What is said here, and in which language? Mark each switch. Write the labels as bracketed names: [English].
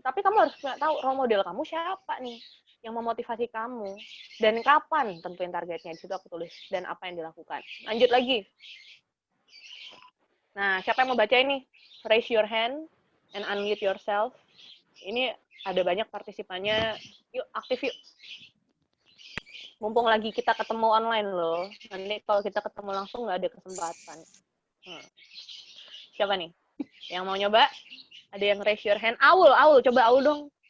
[Indonesian] Tapi kamu harus tahu role model kamu siapa nih yang memotivasi kamu dan kapan tentuin targetnya. Di situ aku tulis dan apa yang dilakukan. Lanjut lagi. Nah, siapa yang mau baca ini? [English] Raise your hand and unmute yourself. [Indonesian] Ini ada banyak partisipannya. Yuk, aktif yuk. Mumpung lagi kita ketemu online loh. Nanti kalau kita ketemu langsung nggak ada kesempatan. Siapa nih? Yang mau nyoba? Ada yang [English] raise your hand? [Indonesian] Aul, coba Aul dong.